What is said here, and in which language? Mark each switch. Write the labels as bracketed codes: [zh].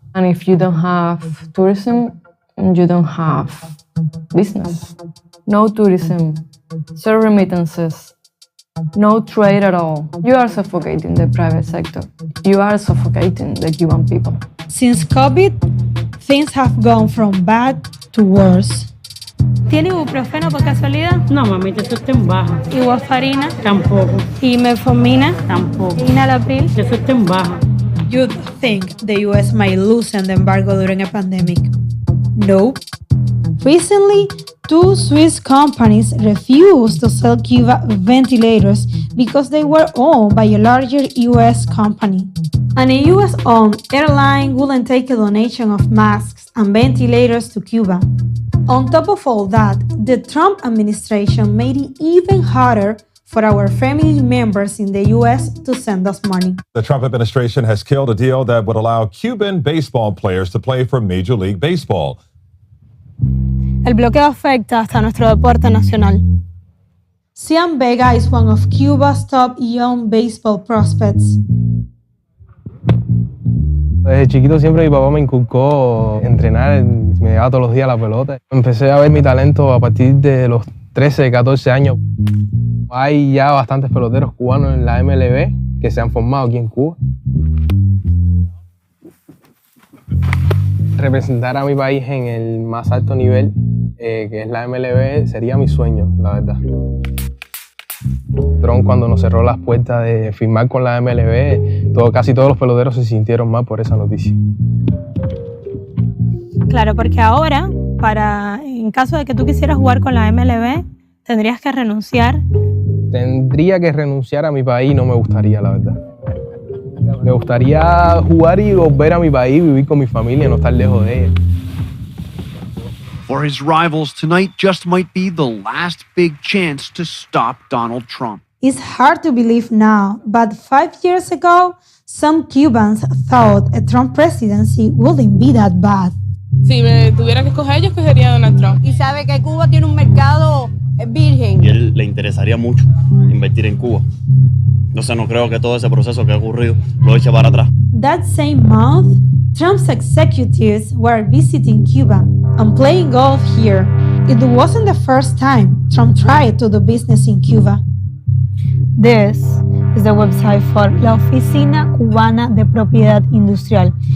[en] And if you don't have tourism, you don't have business. No tourism, zero remittances, no trade at all. You are suffocating the private sector. You are suffocating the Cuban people. Since COVID, things have gone from bad to worse. [es] ¿Tiene ibuprofeno por casualidad? No, mamita, eso está en baja. ¿Y warfarina? Tampoco. ¿Y metformina? Tampoco. ¿Y enalapril? Eso está en baja. [en] You'd think the US might loosen the embargo during a pandemic. Nope. Recently, 2 Swiss companies refused to sell Cuba ventilators because they were owned by a larger US company. And a US-owned airline wouldn't take a donation of masks and ventilators to Cuba. On top of all that, the Trump administration made it even harder for our family members in the U.S. to send us money. The Trump administration has killed a deal that would allow Cuban baseball players to play for Major League Baseball. [es] El bloqueo afecta hasta nuestro deporte nacional. [en] Cian Vega is one of Cuba's top young baseball prospects. [es] Desde chiquito siempre mi papá me inculcó entrenar, me llevaba todos los días a la pelota. Empecé a ver mi talento a partir de los 13, 14 años. Hay ya bastantes peloteros cubanos en la MLB que se han formado aquí en Cuba. Representar a mi país en el más alto nivel, que es la MLB, sería mi sueño, la verdad. Trump, cuando nos cerró las puertas de firmar con la MLB, casi todos los peloteros se sintieron mal por esa noticia. Claro, porque ahora, en caso de que tú quisieras jugar con la MLB, tendrías que renunciar. Tendría que renunciar a mi país, no me gustaría, la verdad. Me gustaría jugar y volver a mi país, vivir con mi familia, no estar lejos de ella. [en] For his rivals, tonight just might be the last big chance to stop Donald Trump. It's hard to believe now, but 5 years ago, some Cubans thought a Trump presidency wouldn't be that bad. [es] Si me tuviera que escoger, yo escogería a Donald Trump. Y sabe que Cuba tiene un mercado virgen. Y él le interesaría mucho invertir en Cuba. Entonces no creo que todo ese proceso que ha ocurrido lo eche para atrás. [en] That same month, Trump's executives were visiting Cuba and playing golf here. It wasn't the first time Trump tried to do business in Cuba. This is the website for La Oficina Cubana de Propiedad Industrial.